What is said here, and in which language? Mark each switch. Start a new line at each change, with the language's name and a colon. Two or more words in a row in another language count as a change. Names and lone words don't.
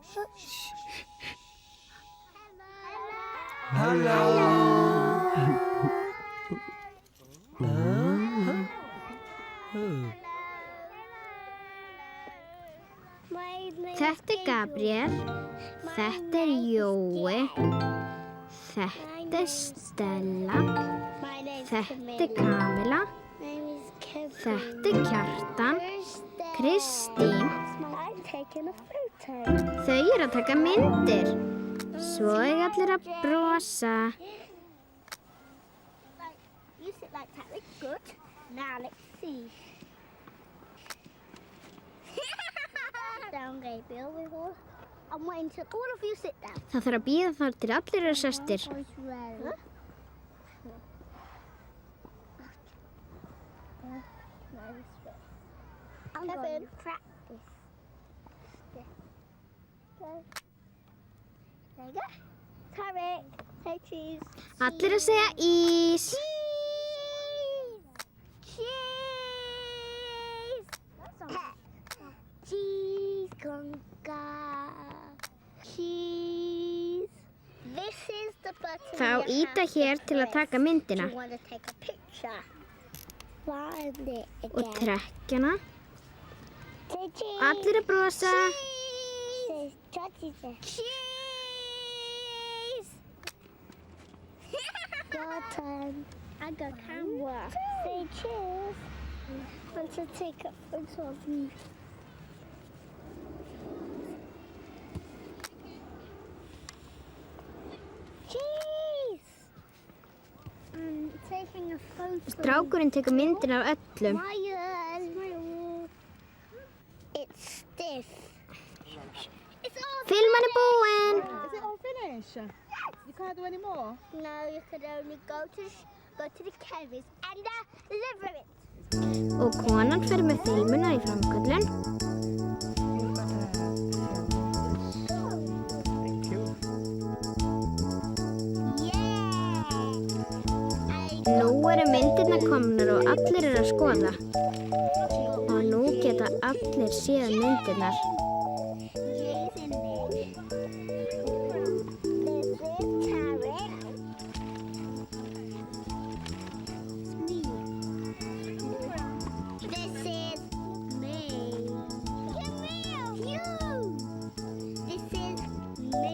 Icelandic: Þetta Gabriel, þetta Jói, þetta Stella, þetta Kamila, þetta Kjartan, Kristín. Þau eru að taka myndir. Svo eiga allir að brosa.
English: You sit like that, that's good. Now let's see. Down, Gabriel, we will. I'm waiting till all of you sit down.
Icelandic: Það þarf að bíða þar til allir eru sestir.
English: I'm going to practice. Go. There you go. Tarek, say cheese.
Icelandic: Allir að segja ís.
English: Cheese! Cheese conga. Cheese. This is the button.
Icelandic: Þá íta hér til að taka myndina.
English: You want to take a picture. Find it
Icelandic: Og
English: again.
Icelandic: trekkjana.
English: Say cheese.
Icelandic: Allir að brosa.
English: Cheese. Cheese. Your turn. I got camera. Say cheese. Want to take a photo of you. Cheese. I'm taking a photo.
Icelandic: Strákurinn tekur myndina af öllum.
English: Ryan. It's stiff. It's all
Icelandic: Filman er búinn.
English: Is it all finished? You can't do any more? No, you could only go to the chemist and deliver it.
Icelandic: Og konan fer með filmuna í framköllun.
English: Thank you. Yeah.
Icelandic: Nú eru myndirnar komnar og allir eru að skoða. Og nú geta allir séð myndirnar.
English: Yes, in there. This is Tarek. This is me. You. This is me.